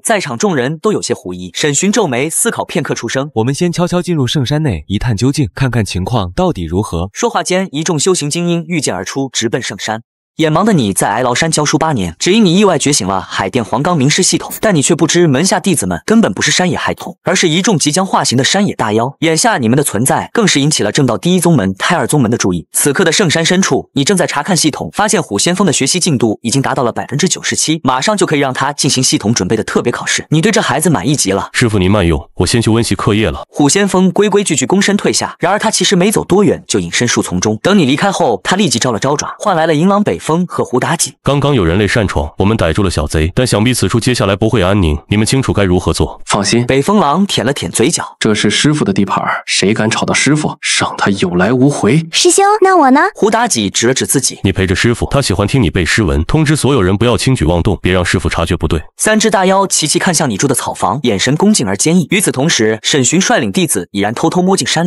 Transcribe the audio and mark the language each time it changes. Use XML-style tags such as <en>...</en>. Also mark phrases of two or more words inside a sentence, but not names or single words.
<zh>在場眾人都有些狐疑。沈薰皺眉思考片刻，出聲：“ 我們先悄悄進入聖山內一探究竟，看看情況到底如何。” 說話間，一眾修行精英御劍而出，直奔聖山。眼盲的你在哀牢山教書8年，只因你意外覺醒了海淀黃岡明示系統，但你卻不知門下弟子們根本不是山野孩童，而是一众即將化形的山野大妖。眼下你們的存在更是引起了正道第一宗門胎兒宗门的注意。此刻的聖山深處，你正在查看系統，發現虎先鋒的學習進度已經達到了97%，馬上就可以讓他進行系統準備的特別考試。你對這孩子滿意極了。師傅您慢用，我先去溫習課業了。虎先鋒規規矩矩躬身退下，然而他其實沒走多遠就隱身樹叢中。等你離開後，他立即招了招爪，換來了迎狼北風和胡妲己。刚刚有人类擅闖，我们逮住了小贼，但想必此处接下来不会安宁，你们清楚该如何做。放心，北风狼舔了舔嘴角，这是师傅的地盘，誰敢吵到師傅，賞他有來無回。師兄，那我呢？胡妲己指了指自己，你陪着師傅，他喜歡聽你背詩文，通知所有人不要輕舉妄動，別讓師傅察覺不對。三隻大妖齊齊看向你住的草房，眼神恭敬而堅毅。與此同時，沈尋率領弟子已然偷偷摸進山裡，</zh>